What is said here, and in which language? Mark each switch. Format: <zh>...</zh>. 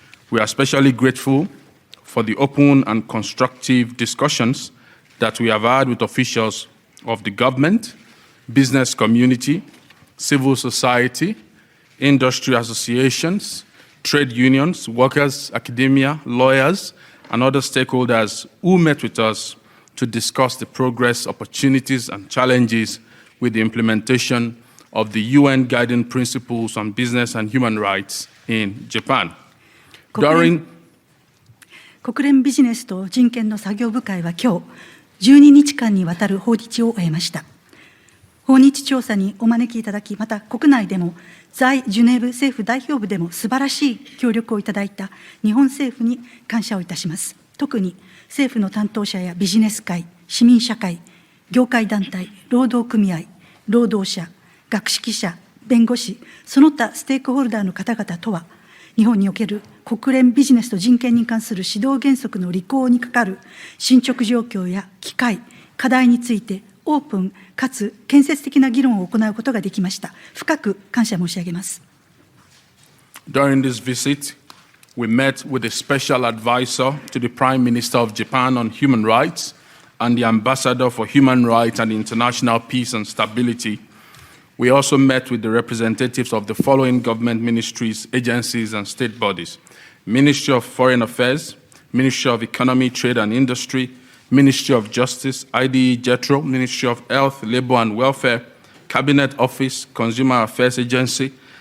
<en>We are especially grateful for the open and constructive discussions that we have had with officials of the government, business community, civil society, industry associations, trade unions, workers, academia, lawyers, and other stakeholders who met with us to discuss the progress, opportunities, and challenges with the implementation of the UN Guiding Principles on Business and Human Rights in Japan.</en> <ja>国連ビジネスと人権の作業部会は今日、12日間にわたる訪日を終えました。訪日調査にお招きいただき、また国内でも在ジュネーブ政府代表部でも素晴らしい協力をいただいた日本政府に感謝をいたします。特に政府の担当者やビジネス界、市民社会、業界団体、労働組合、労働者、学識者、弁護士、その他ステークホルダーの方々とは、日本における国連ビジネスと人権に関する指導原則の履行にかかる進捗状況や機会、課題についてオープンかつ建設的な議論を行うことができました。深く感謝申し上げます。</ja> <en>During this visit, we met with a special advisor to the Prime Minister of Japan on human rights and the Ambassador for Human Rights and International Peace and Stability. We also met with the representatives of the following government ministries, agencies, and state bodies: Ministry of Foreign Affairs, Ministry of Economy, Trade and Industry, Ministry of Justice, IDE JETRO, Ministry of Health, Labor and Welfare, Cabinet Office, Consumer Affairs Agency,</en>